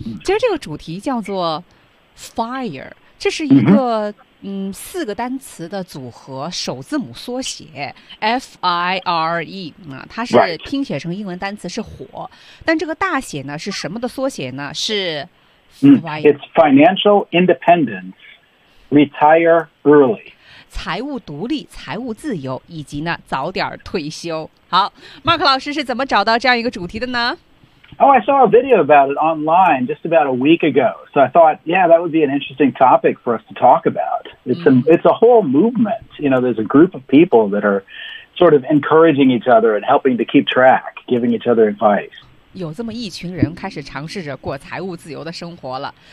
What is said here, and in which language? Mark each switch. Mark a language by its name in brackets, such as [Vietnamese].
[Chinese] 其实这个主题叫做 fire， 这是一个四个单词的组合，首字母缩写 FIRE 啊，它是拼写成英文单词是火，但这个大写呢是什么的缩写呢？是 fire. [English] It's financial independence, retire early. [Chinese] 财务独立、财务自由以及呢早点退休。好 ，Mark 老师是怎么找到这样一个主题的呢？ [English] Oh, I saw a video about it online just about a week ago. So I thought, yeah, that would be an interesting topic for us to talk about. It's a whole movement. You know, there's a group of people that are sort of encouraging each other and helping to keep track, giving each other advice. [Chinese] 有这么一群人开始尝试着过财务自由的生活了。